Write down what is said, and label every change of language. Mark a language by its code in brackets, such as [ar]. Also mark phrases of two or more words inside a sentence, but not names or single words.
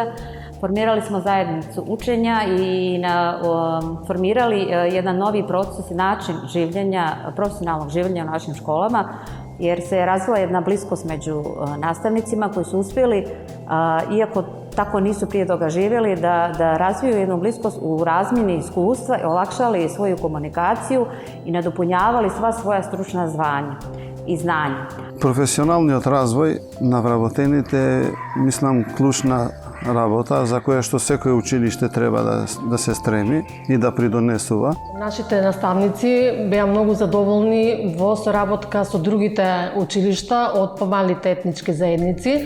[bs] Formirali smo zajednicu učenja i formirali jedan novi proces i način življenja, profesionalnog življenja u našim školama, jer se je razvila jedna bliskost među nastavnicima koji su uspjeli, iako tako nisu prije toga živjeli, da razviju jednu bliskost u razmjeni iskustva, olakšali svoju komunikaciju i nadopunjavali sva svoja stručna zvanja и знања. [mk] Професионалниот развој на вработените мислам клучна работа за која што секој училиште треба да се стреми и да придонесува. Нашите наставници беа многу задоволни во соработка со другите училишта од помалите етнички заедници.